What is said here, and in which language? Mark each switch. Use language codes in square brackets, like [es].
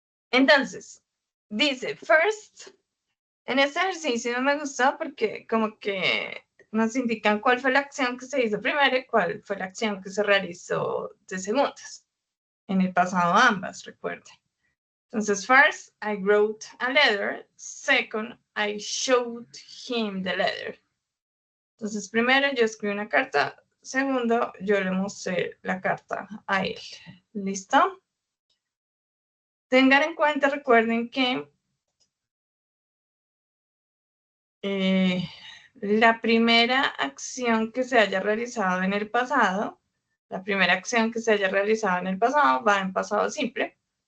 [es] Entonces, dice, first, en este ejercicio no me gustó porque como que nos indican cuál fue la acción que se hizo primero y cuál fue la acción que se realizó de segundas. En el pasado ambas, recuerden. [en] Entonces, first, I wrote a letter. Second, I showed him the letter. [es] Entonces, primero yo escribí una carta. Segundo, yo le mostré la carta a él. ¿Listo? Tengan en cuenta, recuerden que la primera acción que se haya realizado en el pasado, va en pasado simple.